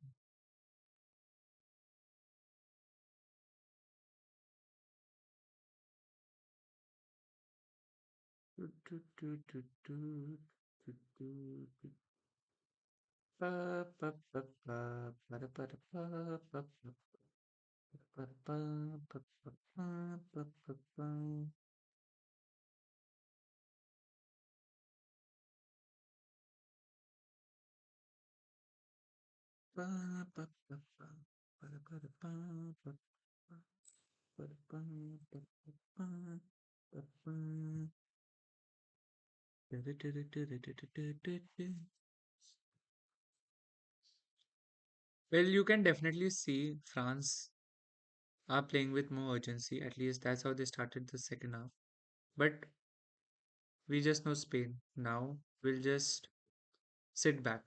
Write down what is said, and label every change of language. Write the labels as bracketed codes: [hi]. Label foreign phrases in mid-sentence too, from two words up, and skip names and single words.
[en] Do, do, do, do, do, do, do, do. Pa, pa, pa, pa, pa, da, pa, da, pa, pa, pa, pa, da, pa, pa, pa, pa, pa, pa, pa. Pa, pa, pa, pa, pa, da, pa, da, pa, pa, pa, pa, da, pa, pa, pa, pa, pa, pa. Da, da, da, da, da, da, da, da, da, da. Well, you can definitely see France are playing with more urgency. At least that's how they started the second half. But we just know Spain. Now we'll just sit back.